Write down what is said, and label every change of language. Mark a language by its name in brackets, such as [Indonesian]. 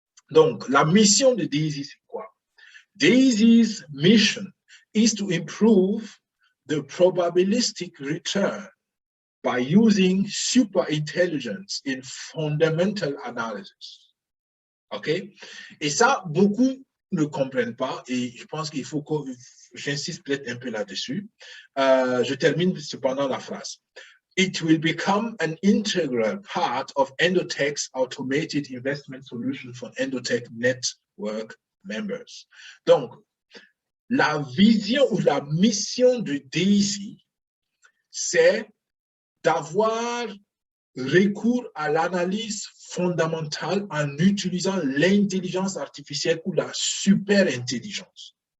[French] Donc, la mission de DAISY, c'est quoi? [English] DAISY's mission is to improve the probabilistic return by using superintelligence in fundamental analysis. OK? [French] Et ça, beaucoup ne comprennent pas et je pense qu'il faut que j'insiste peut-être un peu là-dessus. Je termine cependant la phrase. [English] It will become an integral part of Endotech's automated investment solution for Endotech network members. [French] Donc, la vision ou la mission de DAISY, c'est d'avoir recours à l'analyse fondamentale en utilisant l'intelligence artificielle ou la superintelligence.